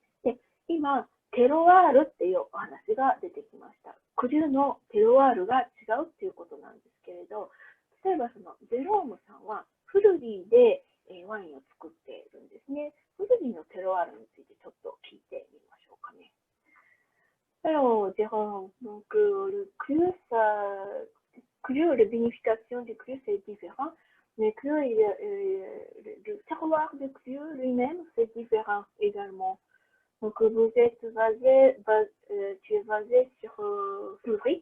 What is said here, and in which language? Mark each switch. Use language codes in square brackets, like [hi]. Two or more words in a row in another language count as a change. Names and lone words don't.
[ja] で、今、テロワールっていうお話が出てきました。クリューのテロワールが違うっていうことなんですけれど、例えばそのジェロームさんはフルリーでワインを作っているんですね。フルリーのテロワールについてちょっと聞いてみましょうかね。 [fr] Alors, Jérôme, donc cru, la vinification du cru, c'est différent. Mais cru, le terroir du cru lui-même, c'est différent également. Donc, tu es basé sur Fleury.